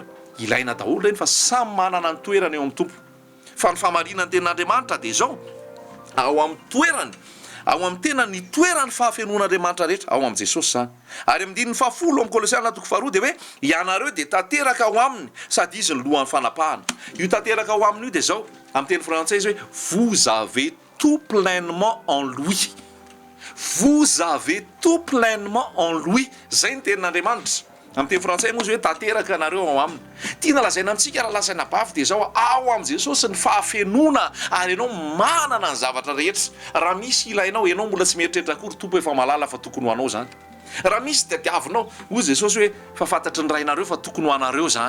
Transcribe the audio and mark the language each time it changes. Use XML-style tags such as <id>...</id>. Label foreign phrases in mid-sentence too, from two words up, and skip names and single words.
<mg>Ilaina daholo reny fa samy manana ny toerana eo amin'ny tompo. Fa ny famarinana ny ten'Andriamanitra dia izao ao amin'ny toerany, ao amin'ny tena ny toerany fahafenon'Andriamanitra rehetra ao amin'ny Jesosy zany. Ary amin'ny dininy 10 amin'ny Kolosianina 2 dia hoe ianareo dia tanteraka ao aminy sady izy ny lohan'ny fanapahana. Io tanteraka ao aminy io dia izao amin'ny teny frantsay izy hoe</mg> <fr>vous avez tout pleinement en lui. Vous avez tout pleinement en lui.</fr> <mg>Zay ny tenin'Andriamanitra. Amin'ny teny frantsay moa izy hoe tanteraka anareo ao aminy. Tiana lazaina amintsika raha lasaina bavy dia izao ao amin'ny Jesosy ny fahafenona ary ianao manana ny zavatra rehetra. Raha misy ilainao, ianao mbola tsy mieritreritra akory tompo efa malala fa tokony ho anao zany. Raha misy tadiavinao, hoy Jesosy hoe fa fantatry ny rainareo fa tokony ho anareo zany.</mg>